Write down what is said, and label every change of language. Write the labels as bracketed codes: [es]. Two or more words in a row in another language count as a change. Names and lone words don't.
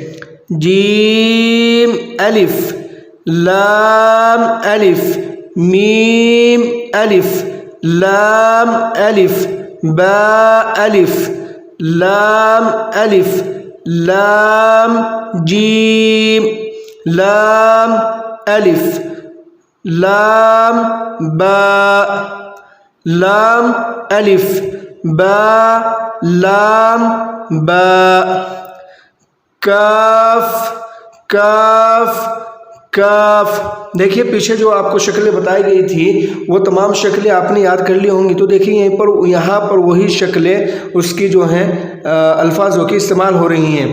[ur] جیم الف، لام الف، میم الف، لام الف، با الف، لام الف، لام جیم، لام الف، لام با، لام الف، با، لام با، کاف، کاف، کاف۔ دیکھیے پیچھے جو آپ کو شکلیں بتائی گئی تھی وہ تمام شکلیں آپ نے یاد کر لی ہوں گی۔ تو دیکھیے یہاں پر وہی شکلیں اس کی جو ہیں الفاظوں کی استعمال ہو رہی ہیں۔